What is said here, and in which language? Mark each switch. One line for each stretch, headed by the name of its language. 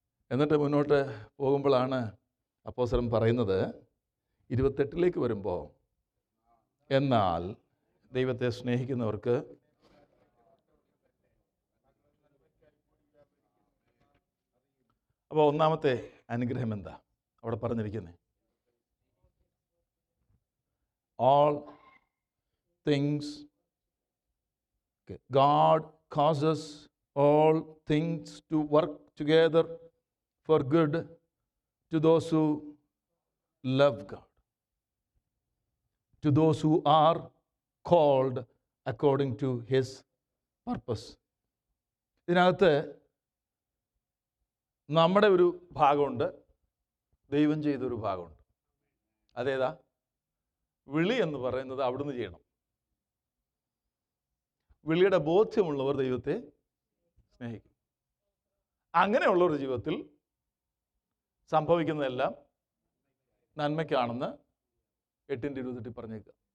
Malayalam: എന്നിട്ട് മുന്നോട്ട് പോകുമ്പോഴാണ് അപ്പോസ്തലൻ പറയുന്നത് 28 വരുമ്പോൾ, എന്നാൽ ദൈവത്തെ സ്നേഹിക്കുന്നവർക്ക് അപ്പോൾ ഒന്നാമത്തെ അനുഗ്രഹം എന്താ അവിടെ പറഞ്ഞിരിക്കുന്നത്?
English: All things, God causes all things to work together for good to those who love God, to those who are called according to His purpose.
Malayalam: ഇതിനകത്ത് നമ്മുടെ ഒരു ഭാഗമുണ്ട്, ദൈവം ചെയ്തൊരു ഭാഗമുണ്ട്. അതേതാ? വിളി എന്ന് പറയുന്നത് അവിടുന്ന് ചെയ്യണം. വിളിയുടെ ബോധ്യമുള്ളവർ ദൈവത്തെ സ്നേഹിക്കും. അങ്ങനെയുള്ളവരുടെ ജീവിതത്തിൽ സംഭവിക്കുന്നതെല്ലാം നന്മയ്ക്കാണെന്ന് 8:28 പറഞ്ഞേക്കുക.